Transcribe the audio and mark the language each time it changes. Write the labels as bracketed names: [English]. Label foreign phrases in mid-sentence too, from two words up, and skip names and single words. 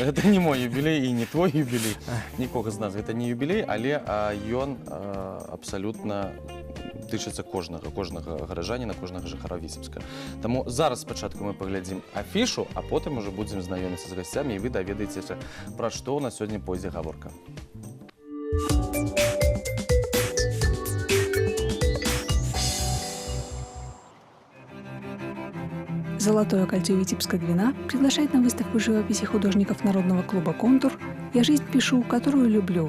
[Belarusian] Гэта не мой юбілей і не твой юбілей. Нікога з нас гэта не юбілей, але ён абсалютна тычыцца кожнага гаражаніна, кожнага жыхара Віцебска. Таму зараз спачатку мы паглядзім афішу, а потым ужо будзем знаёміцца з гасцямі, і вы даведаецеся, пра што ў нас сёння пойдзе гаворка. [Russian] Золотое кольцо Витебска Двина приглашает на выставку живописи художников Народного клуба «Контур» «Я жизнь пишу, которую люблю».